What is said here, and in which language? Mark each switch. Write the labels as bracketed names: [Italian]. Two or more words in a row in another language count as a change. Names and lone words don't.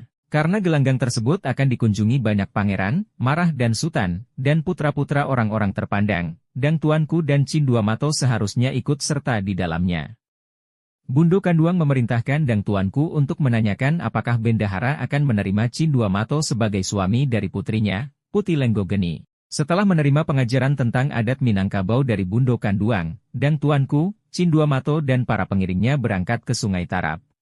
[Indonesian] Karena gelanggang tersebut akan dikunjungi banyak pangeran, marah dan sultan, dan putra-putra orang-orang terpandang, Dang Tuanku dan Cindua Mato seharusnya ikut serta di dalamnya. Bundo Kanduang memerintahkan Dang Tuanku untuk menanyakan apakah Bendahara akan menerima Cindua Mato sebagai suami dari putrinya, Putih Lenggogeni. Setelah menerima pengajaran tentang adat Minangkabau dari Bundo Kanduang, Dang Tuanku, Cindua Mato dan para pengiringnya berangkat ke Sungai Tarap.